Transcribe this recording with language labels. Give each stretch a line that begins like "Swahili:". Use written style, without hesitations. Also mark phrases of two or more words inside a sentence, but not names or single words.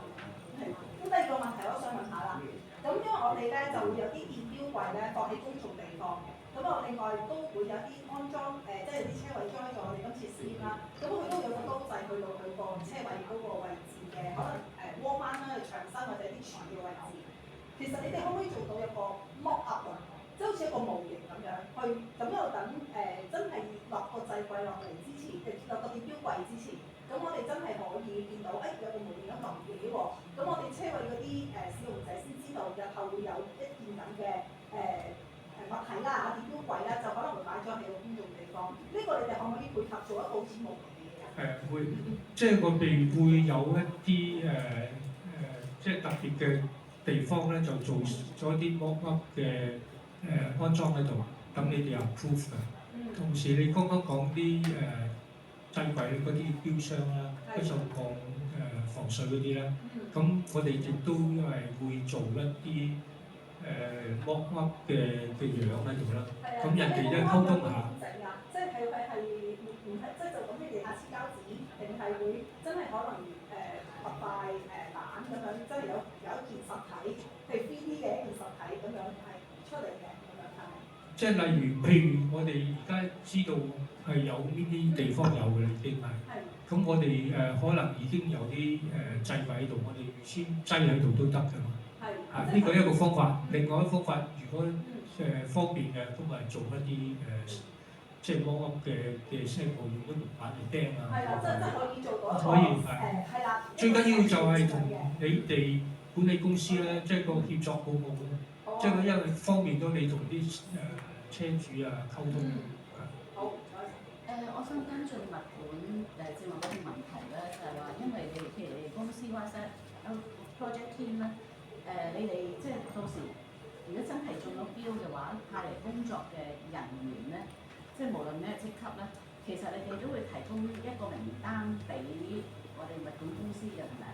Cantonese: 咁第二個問題我想問下啦，咁因為我哋咧就會有啲電錶櫃咧放喺公眾地方嘅，咁我另外都會有啲安裝即係有啲車位裝咗我哋今次試驗啦，咁佢都有個刀掣去到佢個車位嗰個位置嘅，可能窩彎啦、牆身或者啲柱嘅位置。其實你哋可唔可以做到一個
English: mock up
Cantonese: 啊？即係好似一個模型咁樣，去咁又等真係落個掣櫃落嚟之前，落個電錶櫃之前。咁我哋真係可以見到，有個模型咁臨嘅喎。咁我哋車位嗰啲使用者先知道，日後會有一件咁嘅物體啦、電錶櫃啦，就可能會擺咗喺個公眾地方。呢個你哋可唔可以配合做一個好似模型嘅嘢啊？會，即係我哋會有一啲即係特別嘅地方咧，就做咗啲
English: mock up
Cantonese: 嘅安裝喺度，等你哋 approve 嘅。同時你剛剛講啲掣櫃嗰啲標箱啦，不鏽鋼防水嗰啲咧，咁我哋亦都係會做一啲
English: mock up
Cantonese: 嘅樣喺度啦。咁人哋咧溝通下。即係佢係唔係即係就咁嘅地下黐膠紙，定係會真係可能合塊板咁樣，真係有一件實體，譬如 3D 嘅一件實體咁樣係出嚟嘅咁樣係咪？即係例如，譬如我哋而家知道係有呢啲地方有嘅啦，已經係。咁我哋可能已經有啲掣位喺度，我哋預先擠喺度都得㗎嘛。呢個一個方法。另外一個方法，如果方便嘅，咁咪做一啲即係
English: mock up
Cantonese: 嘅聲部，用嗰條板嚟釘啊。係啦，真可以做到。可以係啦。最緊要就係同你哋管理公司咧，即係個協作好好咯。即係因為方便到你同啲車主啊溝通。好，我想跟進物管接問嗰個問題咧，就係話，因為你譬如你哋公司 WhatsApp
English: project team
Cantonese: 咧，你哋即係到時如果真係中咗標嘅話，派嚟工作嘅人員咧，就即係無論咩職級咧，其實你哋都會提供一個名單俾我哋物管公司嘅係咪？